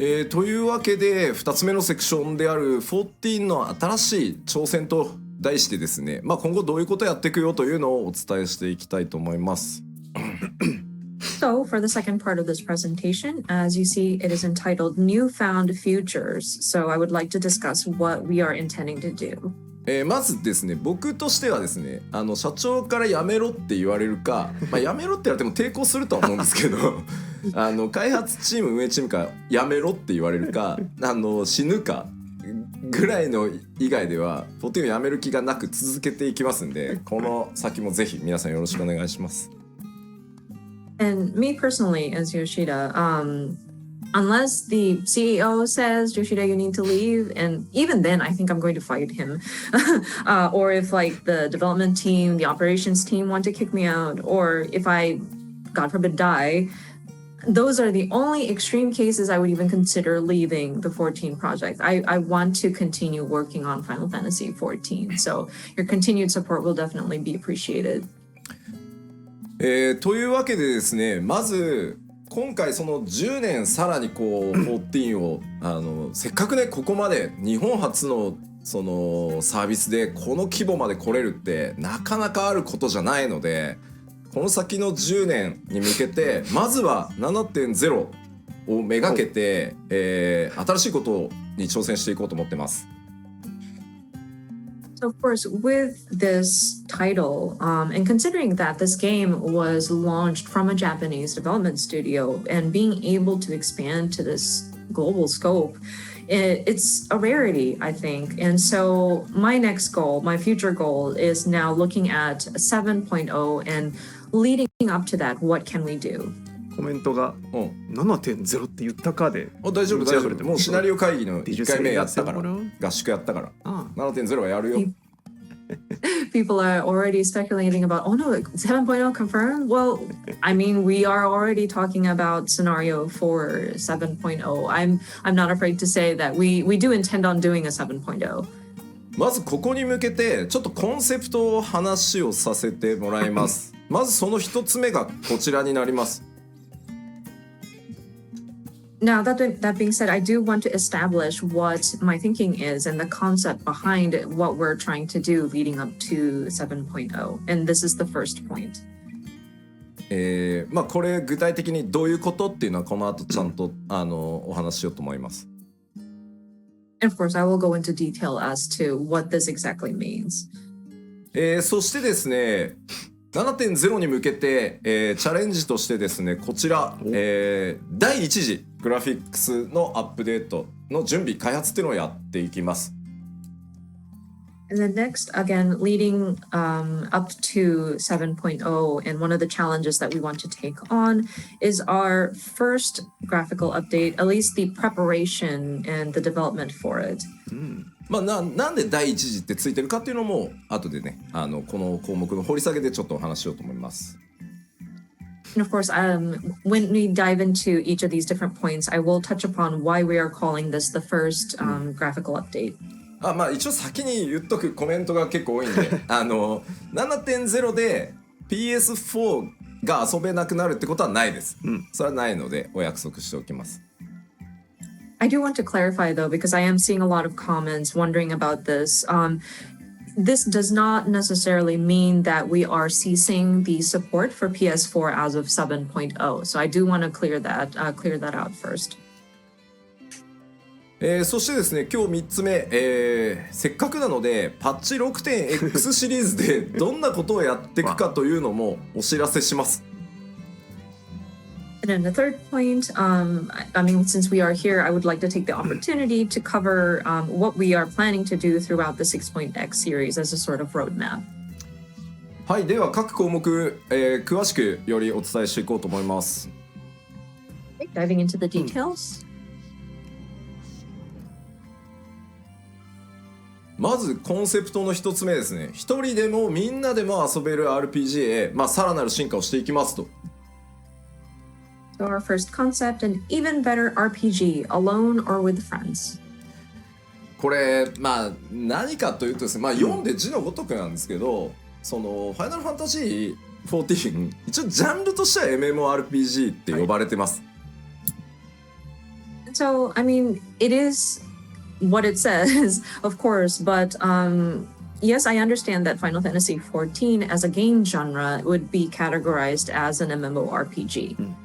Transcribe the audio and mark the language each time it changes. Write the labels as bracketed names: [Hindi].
[Japanese] というわけで2つ目のセクションである14の新しい挑戦と題してですね、今後どういうことやっていくよというのをお伝えしていきたいと思います。 [English] So, for the second part of this presentation, as you see, it is entitled Newfound Futures. So, I would like to discuss what we are intending to do. [Japanese] まずですね、僕としてはですね、社長からやめろって言われるか、やめろって言われても抵抗するとは思うんですけど開発チーム運営チームからやめろって言われるか死ぬかぐらいの以外では14をやめる気がなく続けていきますんで、この先もぜひ皆さんよろしくお願いします。 [English] And me personally, as Yoshida, unless the CEO says, Yoshida, you need to leave, and even then, I think I'm going to fight him. Or if like the development team, the operations team want to kick me out, or if I, God forbid, die, those are the only extreme cases I would even consider leaving the 14 project. I want to continue working on Final Fantasy 14, so your continued support will definitely be appreciated. [Japanese] というわけでですね、まず今回その10年さらにこう14をせっかくねここまで日本初のそのサービスでこの規模まで来れるってなかなかあることじゃないので、この先の10年に向けてまずは 7.0 をめがけて、新しいことに挑戦していこうと思ってます。 [English] So of course, with this title, and considering that this game was launched from a Japanese development studio and being able to expand to this global scope, it's a rarity, I think. And so my next goal, my future goal is now looking at 7.0 and leading up to that, what can we do? [Japanese] コメントが 7.0 って言ったかで大丈夫大丈夫。もうシナリオ会議の1回目やったから合宿やったから7.0 はやるよ。 [English] People are already speculating about, oh no, 7.0 confirmed? Well, I mean, we are already talking about scenario for 7.0. I'm not afraid to say that we do intend on doing a 7.0. [Japanese] まずここに向けてちょっとコンセプトを話をさせてもらいます。まずその一つ目がこちらになります。 [English] Now, that being said, I do want to establish what my thinking is and the concept behind what we're trying to do leading up to 7.0. And this is the first point. [Japanese] これ具体的にどういうことっていうのはこの後ちゃんとお話ししようと思います。 [English] And of course, I will go into detail as to what this exactly means. [Japanese] そしてですね、7.0 に向けて、チャレンジとしてですね、こちら、第1次グラフィックスのアップデートの準備開発っていうのをやっていきます。 [English] And then next, again, leading up to 7.0, and one of the challenges that we want to take on is our first graphical update, at least the preparation and the development for it. [Japanese] なんで第一次ってついてるかっていうのも後でねこの項目の掘り下げでちょっとお話ししようと思います。 [English] And of course, when we dive into each of these different points, I will touch upon why we are calling this the first graphical update. [Japanese] 一応先に言っとくコメントが結構多いんで7.0 で PS4 が遊べなくなるってことはないです。それはないのでお約束しておきます。 [English] I do want to clarify though, because I am seeing a lot of comments wondering about this. This does not necessarily mean that we are ceasing the support for PS4 as of 7.0. So I do want to clear that out first. [Japanese] そしてですね、今日3つ目、せっかくなのでパッチ 6.x シリーズでどんなことをやっていくかというのもお知らせします。 [English] And then the third point, I mean, since we are here, I would like to take the opportunity to cover what we are planning to do throughout the 6.x series as a sort of roadmap. [Japanese] はい、では各項目、詳しくよりお伝えしていこうと思います。 [English] Diving into the details. [Japanese] まずコンセプトの一つ目ですね。一人でもみんなでも遊べる RPG へ、さらなる進化をしていきますと。 [English] So our first concept, an even better RPG, alone or with friends. [Japanese] これ何かというとですね、読んで字のごとくなんですけど、そのファイナルファンタジー14一応ジャンルとしては MMORPG って呼ばれてます。 [English] So, I mean, it is what it says, of course, but yes, I understand that Final Fantasy XIV as a game genre would be categorized as an MMORPG.